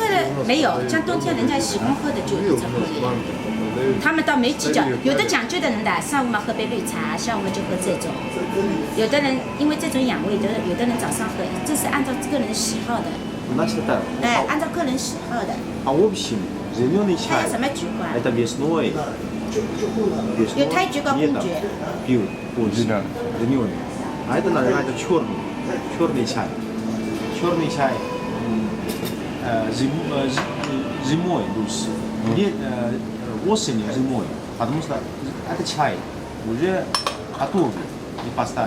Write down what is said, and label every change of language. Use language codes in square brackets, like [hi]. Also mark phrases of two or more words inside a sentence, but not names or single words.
[zh] 這個沒有，像冬天人家喜歡喝的就一直喝。他們倒沒計較，有的講究的人的，上午嘛喝杯綠茶，下午嘛就喝這種。有的人因為這種養胃的，有的人早上喝，這是按照個人喜好的。那是的。哎，按照個人喜好的。啊，我不行， [ru] зеленый чай。 [zh] 什麼菊花？ [ru] это весной。 [zh] 有胎菊跟公菊。 [ru] пьют зеленый。А это называется черный чай. Черный чай зимой лучше. Осенью зимой. Потому что это чай уже готовый и поставили.